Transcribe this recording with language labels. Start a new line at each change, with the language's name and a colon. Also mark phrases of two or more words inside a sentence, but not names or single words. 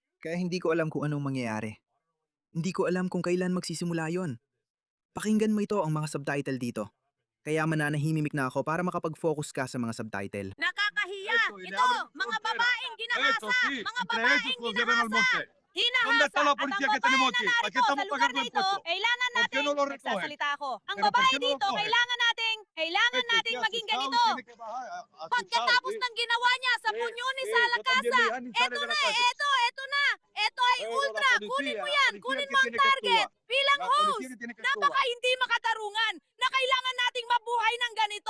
Filipino: Kaya hindi ko alam kung anong mangyayari. Hindi ko alam kung kailan magsisimula yon. Pakinggan mo ito ang mga subtitle dito. Kaya mananahimik na ako para makapag-focus ka sa mga subtitle. Nakakahiya! Ito, mga babaeng ginahasa! Mga babaeng ginahasa!
Spanish: ¿Dónde está
Filipino: Hinahasa!
Spanish: la
Filipino: At ang
Spanish: policía que
Filipino: babae
Spanish: tenemos
Filipino: na
Spanish: aquí? ¿A
Filipino: narito
Spanish: qué estamos
Filipino: sa lugar
Spanish: pagando
Filipino: na ito,
Spanish: impuestos?
Filipino: kailangan
Spanish: ¿Por qué
Filipino: natin,
Spanish: no lo recogen?
Filipino: nagsasalita ako, ang
Spanish: Pero ¿por
Filipino: babae
Spanish: qué no lo
Filipino: dito,
Spanish: cogen?
Filipino: kailangan nating maging ganito. Pagkatapos ng ginawa niya sa Punyoni sa Lakasa, eto na, eto na! Eto ay ultra! Kunin mo yan! Kunin mo ang target! Bilang host, napaka hindi makatarungan na kailangan nating mabuhay ng ganito!